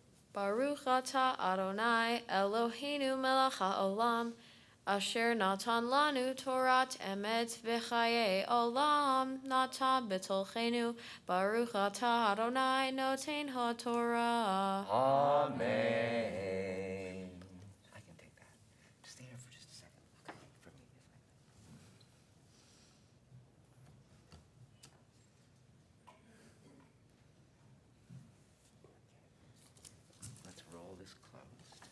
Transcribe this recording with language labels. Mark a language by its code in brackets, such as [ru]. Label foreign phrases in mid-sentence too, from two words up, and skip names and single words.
[he] ברוך אתה ה' אלוהינו מלך העולם, אשר נתן לנו תורת אמת וחיי עולם נטע בתוכנו. ברוך אתה ה' נותן התורה. [en] Amen. I can take that. Just stay here for just a second. Okay, for me. Let's roll this close.